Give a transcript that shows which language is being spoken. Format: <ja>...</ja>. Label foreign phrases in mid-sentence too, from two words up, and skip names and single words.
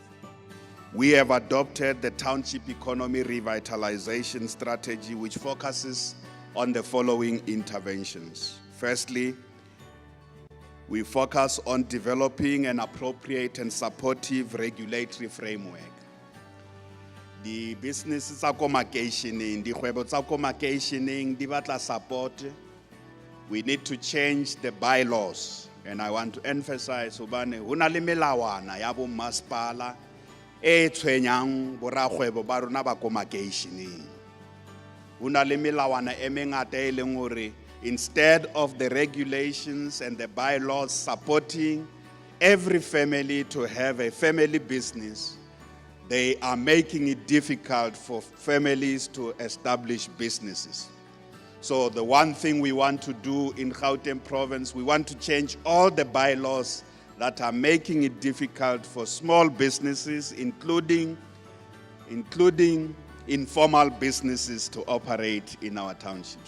<en>We have adopted the Township Economy Revitalization Strategy, which focuses on the following interventions. Firstly, we focus on developing an appropriate and supportive regulatory framework. The businesses</en> <st>tsa ko makeisheneng, dikgwebo tsa ko makeisheneng di batla support.</st> <en>We need to change the bylaws, and I want to emphasize</en> <st>hobane ho na le melawana ya bo masepala e tshwenyang borakgwebo ba rona ba ko makeisheneng. Ho na le melawana e mengata e leng hore</st> <en>instead of the regulations and the bylaws supporting every family to have a family business, they are making it difficult for families to establish businesses. So the one thing we want to do in Gauteng province, we want to change all the bylaws that are making it difficult for small businesses, including informal businesses, to operate in our township.</en>